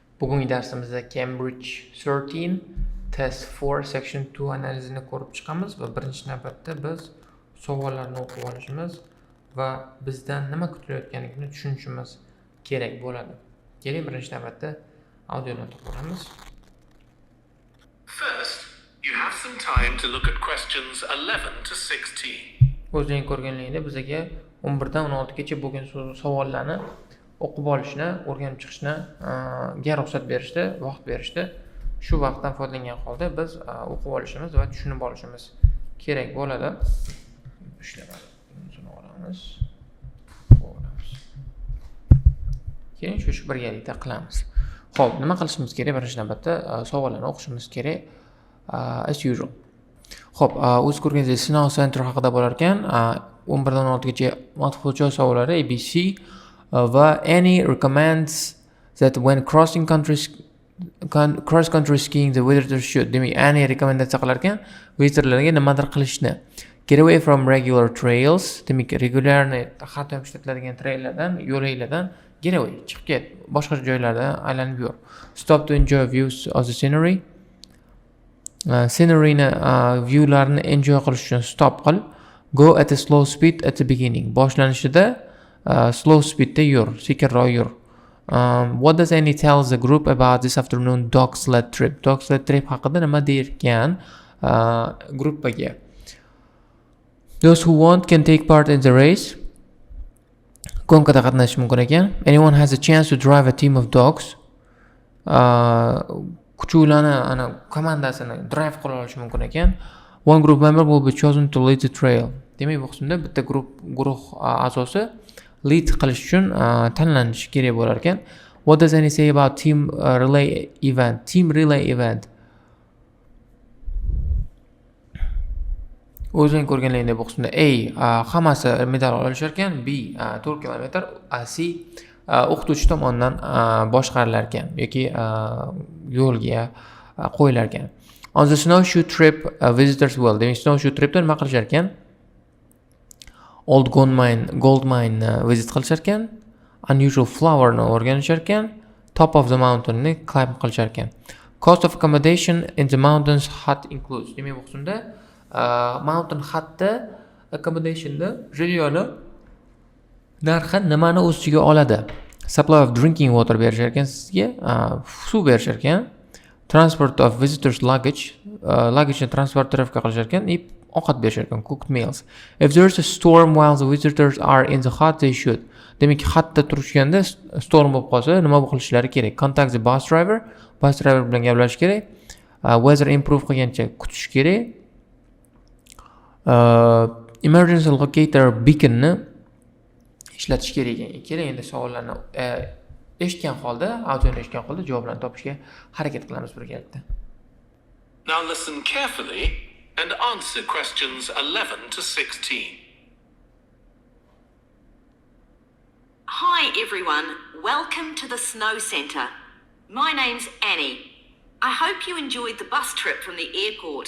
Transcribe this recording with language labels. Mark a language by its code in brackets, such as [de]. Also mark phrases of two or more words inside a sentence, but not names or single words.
[uz] Bugungi darsimizda Cambridge 13 Test 4 Section 2 analizini ko'rib chiqamiz va birinchi navbatda biz savollarni o'qib olishimiz va bizdan nima kutilayotganligini tushunishimiz kerak bo'ladi. Keling, birinchi navbatda audioni to'xtatamiz. [en] First, you have some time to look at questions 11 to 16. [uz] O'zing ko'rganligingda bizga 11 dan 16 gacha bo'lgan savollarni o'qib olishni, o'rganib chiqishni ga ruxsat berishdi, vaqt berishdi. Shu vaqtdan foydalangan holda biz o'qib olishimiz va tushunib olishimiz kerak bo'ladi. Ishlamadi. Buni olamiz. Keyin shu birgalikda qilamiz. Xo'p, nima qilishimiz kerak? Birinchi navbatda savollarni o'qishimiz kerak. [en] As usual. [uz] Xo'p, o'z ko'rganingizdek sinov center haqida bo'lar ekan, 11 dan 16 gacha [en] multiple choice [uz] savollari ABC va [en] Annie recommends that when cross country skiing the visitors should. [uz] Demak, Annie rekomendatsiya qilar ekan, visitorlarga nimadir qilishni. [en] Get away from regular trails. [uz] Demak, regularni har doim ishlatiladigan traillardan, yo'laklardan [en] get away, [uz] chiqib ket, boshqa joylardan aylanib yur. [en] Stop to enjoy views of the scenery. [uz] Sceneryni viewlarni enjoy qilish uchun stop qil. [en] Go at a slow speed at the beginning. [uz] Boshlanishida [en] slow speedda [uz] yur, sekinroq yur. [en] What does Annie tell the group about this afternoon dog sled trip? Dog sled trip [uz] haqida nima deyirkan gruppaga? [en] Those who want can take part in the race. [uz] Konkada qatnashish mumkin ekan. [en] Anyone has a chance to drive a team of dogs. [uz] Kuchuklarni komandasini drive qila olish mumkin ekan. [en] One group member will be chosen to lead the trail. [uz] Demak, bu qismda bitta guruh a'zosi lead qilish uchun tanlanishi kerak bo'lar ekan. [en] What does Annie say about team relay event? Team relay event. [uz] O'zing ko'rganligingda bu qismda A hammasi medal olishar ekan, B 4 kilometr, C o'qituvchi tomonidan boshqarilar ekan yoki yo'lga qo'yilar ekan. [en] On the snowshoe trip visitors will. [uz] Demak, snowshoe tripda nima qilishar ekan? [en] Old gold mine visit [uz] qilishar ekan, [en] unusual flower [uz] ni o'rganishar ekan, [en] top of the mountain ni climb [uz] qilishar ekan. [en] Cost of accommodation in the mountains hut includes. [uz] Demak, bu qismda [en] mountain hutda accommodationda [uz] jilyoni narxi nimani o'z ichiga oladi? [en] Supply of drinking water [uz] berishar ekan sizga, suv berishar ekan. [en] Transport of visitors luggage, luggage [uz] transportirovka qilishar ekan, ovqat berishar ekan, [en] cooked meals. If there is a storm while the visitors are in the hut, they should. [uz] Demak, hutda turishganda storm bo'lib qolsa, nima qilishlari kerak? [en] Contact the bus driver [uz] bilan gaplashish kerak. [en] Weather improve [uz] qilgancha kutish kerak. [en] Emergency locator beaconni [uz] ishlatish kerak ekan. Endi savollarni eshitgan holda, audioni eshitgan holda javoblarni topishga harakat qilamiz birgalikda. [en] Now listen carefully and answer questions 11 to 16. Hi everyone, welcome to the Snow Centre. My name's Annie. I hope you enjoyed the bus trip from the airport.